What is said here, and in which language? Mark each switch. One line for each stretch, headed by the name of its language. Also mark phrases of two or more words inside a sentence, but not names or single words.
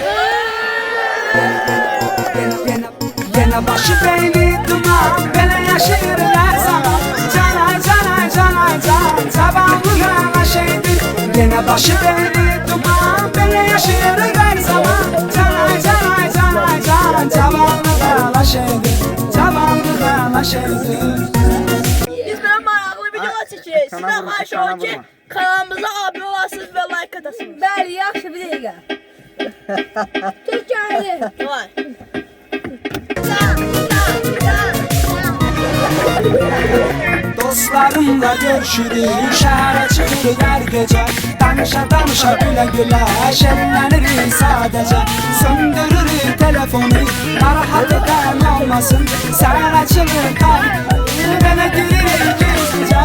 Turkish: Yine başı beyni duman Bele yaşayır her zaman Canay canay canay can Zavallı şeydir Yine başı beyni duman Bele yaşayır her zaman Canay canay canay can Zavallı şeydir Zavallı şeydir
Azerbaijani: Biz böyle maraqlı videolar çəkiririk. Sizdən xahiş olun ki, kanalımıza abunə olasınız və like atasınız. Bəli, yaxşı bir dəqiqə. Türkiyəli. Vay. Dostlarımla görüşürük Şəhərə çıxırıq hər gecə Danışa danışa gülə gülə Şərinlənirik sadəcə Söndürürük telefonu Narahat edən olmasın Səhər açılır qalb Mənə gülürük gizlicə